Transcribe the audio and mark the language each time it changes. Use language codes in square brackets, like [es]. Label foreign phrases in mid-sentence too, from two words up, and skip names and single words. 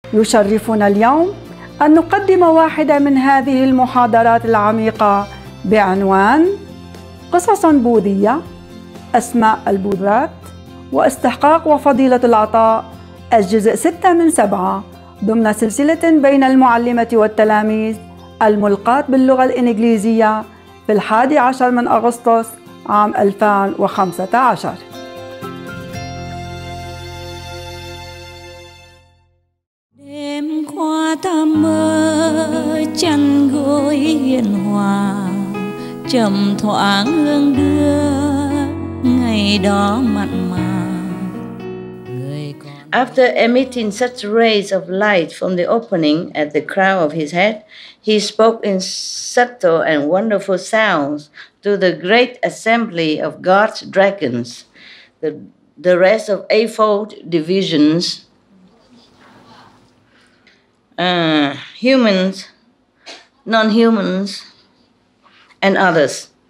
[ar] يشرفنا اليوم أن نقدم واحدة من هذه المحاضرات العميقة بعنوان قصص بوذية، أسماء البوذات، واستحقاق وفضيلة العطاء، الجزء 6 من 7 ضمن سلسلة بين المعلمة والتلاميذ الملقاة باللغة الإنجليزية في 11 من أغسطس عام 2015. [vi] Đêm qua ta mơ chăn gối hiền hòa, trầm thoáng hương đưa ngày đó mặn mà. [en] After emitting such rays of light from the opening at the crown of his head, he spoke in subtle and wonderful sounds to the great assembly of God's dragons, the rest of eightfold divisions, humans, non-humans, and others.